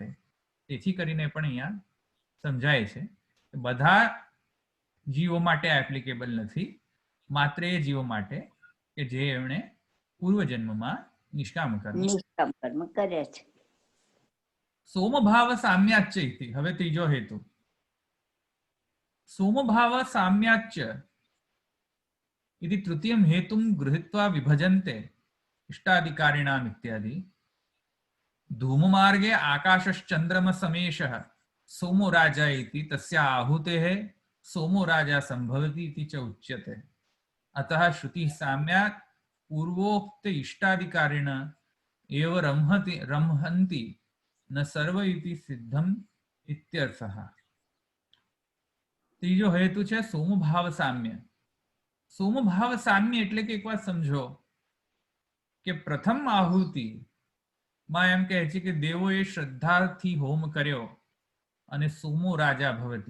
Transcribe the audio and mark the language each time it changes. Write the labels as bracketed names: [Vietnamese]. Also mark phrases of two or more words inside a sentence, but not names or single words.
[Gujarati] તેથી કરીને પણ અહીંયા સમજાય છે કે બધા જીવો માટે એપ્લિકેબલ નથી, માત્ર એ જીવો માટે કે જે એમણે પૂર્વજન્મમાં નિષ્કામ કર્મ કર્યા છે. [Sanskrit] सोमभाव साम्याच्च इति. [Gujarati] હવે ત્રીજો હેતુ. [Sanskrit] सोमभाव साम्याच्च इति तृतीयं हेतुं गृहीत्वा विभजन्ते इष्टाधिकारिणाम् इत्यादि. धूममार्गे आकाशश्चन्द्रमसमेशः सोमो राजा इति तस्य आहुतेः सोमो राजा संभवति इति च उच्यते. अतः श्रुतिः साम्यात् पूर्वोक्त इष्टाधिकारिण एव रंहन्ति न सर्व इति सिद्धम् इत्यर्थः. [Gujarati] ત્રીજો હેતુ છે સોમભાવ સામ્ય. સોમભાવ સામ્ય એટલે કે એક વાત સમજો કે પ્રથમ આહુતિ માં એમ કહે છે કે દેવોએ શ્રદ્ધાથી હોમ કર્યો અને [Sanskrit] सोमो राजा भवति.